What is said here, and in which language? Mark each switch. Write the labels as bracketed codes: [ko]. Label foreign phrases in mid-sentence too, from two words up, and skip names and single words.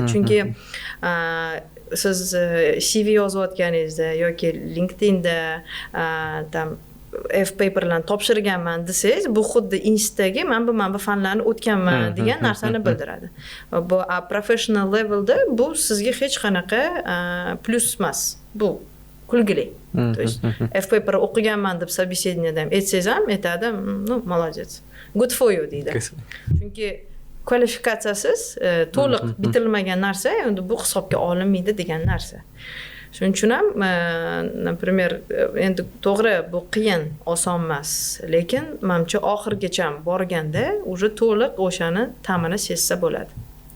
[uz] Chunki siz CV yozayotganingizda yoki LinkedInda tam F paperlarni topshirganman desangiz, bu xuddi Instaga men bu fanlarni o'tganman degan narsani bildiradi. Bu [en] professional levelda [uz] bu sizga hech qanaqa plus emas. Bu kulgili. [ru] То есть [uz] F paper o'qiganman deb собеседованиеda ham aytsangiz ham aytadi, [ru] ну, молодец. [en] Good for you deydi. [uz] Chunki kvalifikatsiyasiz to'liq bitirilmagan narsa endi bu hisobga olinmaydi degan narsa. Shuning uchun ham, например, endi to'g'ri bu qiyin, oson emas, lekin menimcha oxirgacha borganda уже to'liq o'shani ta'mini sezsa bo'ladi.